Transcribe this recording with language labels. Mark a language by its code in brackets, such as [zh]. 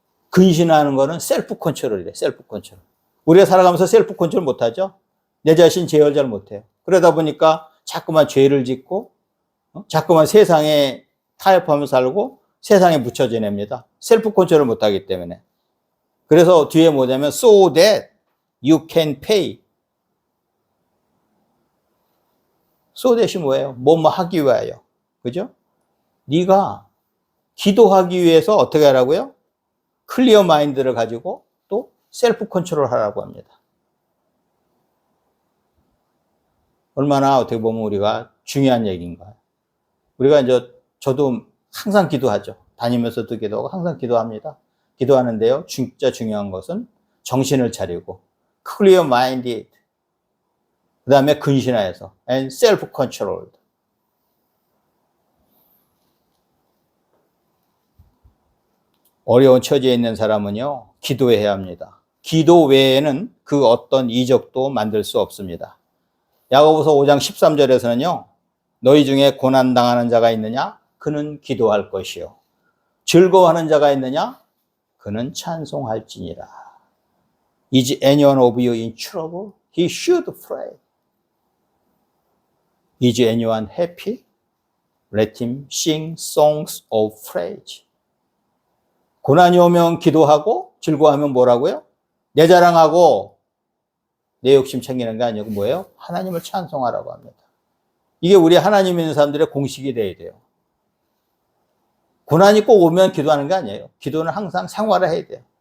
[ko] 근신하는 거는 self-control이래. self-control. 우리가 살아가면서 self-control 못하죠? 내 자신 제어를 잘 못해요. 그러다 보니까 자꾸만 죄를 짓고 자꾸만 세상에 타협하며 살고 세상에 묻혀 지냅니다. self-control을 못하기 때문에. 그래서 뒤에 뭐냐면 [en] so that you can pay. [ko] so that이 뭐예요? 뭐뭐 하기 위하여. 그죠? 네가 기도하기 위해서 어떻게 하라고요? 클리어 마인드를 가지고 또 셀프 컨트롤 하라고 합니다. 얼마나 어떻게 보면 우리가 중요한 얘기인가요? 우리가 이제 저도 항상 기도하죠. 다니면서도 기도하고 항상 기도합니다. 기도하는데요, 진짜 중요한 것은 정신을 차리고 [en] clear minded, [ko] 그 다음에 근신하여서 [en] and self controlled. [ko] 어려운 처지에 있는 사람은요, 기도해야 합니다. 기도 외에는 그 어떤 이적도 만들 수 없습니다. 야고보서 5장 13절에서는요, 너희 중에 고난당하는 자가 있느냐? 그는 기도할 것이요. 즐거워하는 자가 있느냐? 그는 찬송할지니라. [en] Is anyone of you in trouble? He should pray. Is anyone happy? Let him sing songs of praise. [ko] 고난이 오면 기도하고 즐거워하면 뭐라고요? 내 자랑하고 내 욕심 챙기는 게 아니고 뭐예요? 하나님을 찬송하라고 합니다. 이게 우리 하나님 있는 사람들의 공식이 돼야 돼요. 고난이 꼭 오면 기도하는 게 아니에요. 기도는 항상 생활을 해야 돼요.